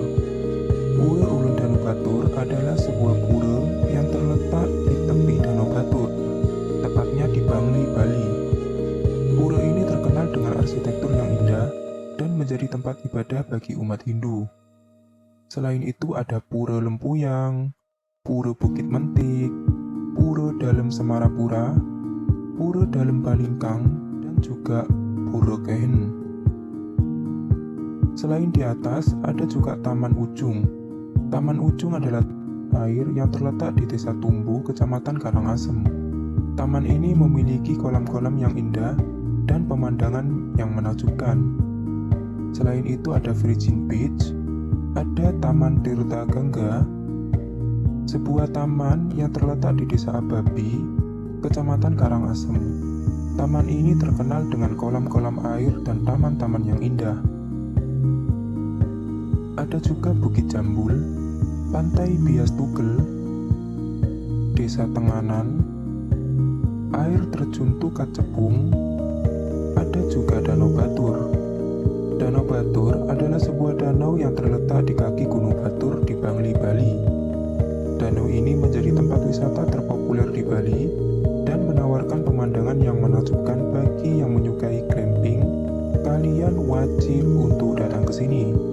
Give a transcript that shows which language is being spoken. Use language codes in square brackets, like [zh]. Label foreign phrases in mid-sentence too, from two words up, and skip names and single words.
[id] Pura Ulun Danu Batur adalah sebuah pura yang terletak di tepi Danau Batur, tepatnya di Bangli, Bali. Pura ini terkenal dengan arsitektur yang indah dan menjadi tempat ibadah bagi umat Hindu. Selain itu ada Pura Lempuyang, Pura Bukit Mentik, Pura Dalem Semarapura, Pura Dalem Balingkang, dan juga Pura Kehen. Selain di atas, ada juga Taman Ujung. Taman Ujung adalah air yang terletak di Desa Tumbu, Kecamatan Karangasem. Taman ini memiliki kolam-kolam yang indah dan pemandangan yang menakjubkan. Selain itu ada Virgin Beach, ada Taman Tirta Gangga, sebuah taman yang terletak di Desa Ababi, Kecamatan Karangasem. Taman ini terkenal dengan kolam-kolam air dan taman-taman yang indah. Ada juga Bukit Jambul, Pantai Bias Tugel, Desa Tenganan, air terjun Tukat Cepung, ada juga Danau Batur. Danau Batur adalah sebuah danau yang terletak di kaki Gunung Batur di Bangli, Bali. Danau ini menjadi tempat wisata terpopuler di Bali dan menawarkan pemandangan yang menakjubkan bagi yang menyukai glamping. Kalian wajib untuk datang ke sini.